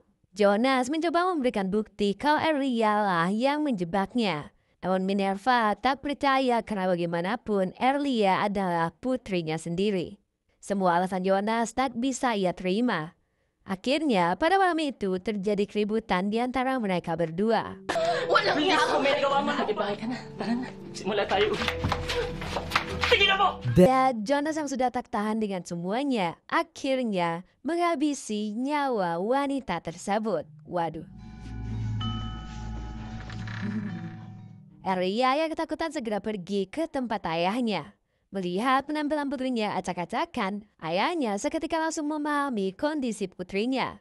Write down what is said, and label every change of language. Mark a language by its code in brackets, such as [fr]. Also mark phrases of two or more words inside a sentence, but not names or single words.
[id] Jonas mencoba memberikan bukti kalau Erlia lah yang menjebaknya. Namun Minerva tak percaya karena bagaimanapun Erlia adalah putrinya sendiri. Semua alasan Jonas tak bisa ia terima. Akhirnya, pada malam itu terjadi keributan di antara mereka berdua. [tl] Walang niya ako! May nagawa mo, nagibahay ka na. Tara na, simula tayo. Sige na po! [id] Dan Jonas yang sudah tak tahan dengan semuanya, akhirnya menghabisi nyawa wanita tersebut. Waduh. Erlia yang ketakutan segera pergi ke tempat ayahnya. Melihat penampilan putrinya acak-acakan, ayahnya seketika langsung memahami kondisi putrinya.